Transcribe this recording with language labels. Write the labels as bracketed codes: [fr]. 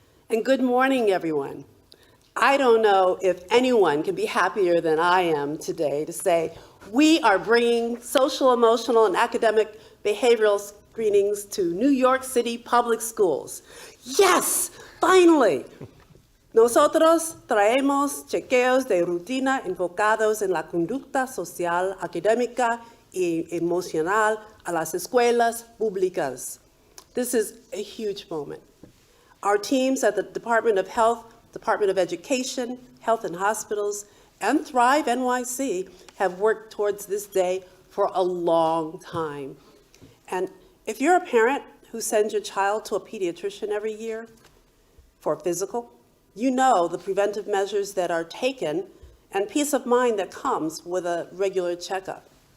[en] And good morning, everyone. I don't know if anyone can be happier than I am today to say we are bringing social, emotional, and academic behavioral screenings to New York City public schools. Yes, finally. [es] Nosotros traemos chequeos de rutina enfocados en la conducta social, académica y emocional a las escuelas públicas. [en] This is a huge moment. Our teams at the Department of Health, Department of Education, Health and Hospitals, and Thrive NYC have worked towards this day for a long time. And if you're a parent who sends your child to a pediatrician every year for physical, you know the preventive measures that are taken and peace of mind that comes with a regular checkup.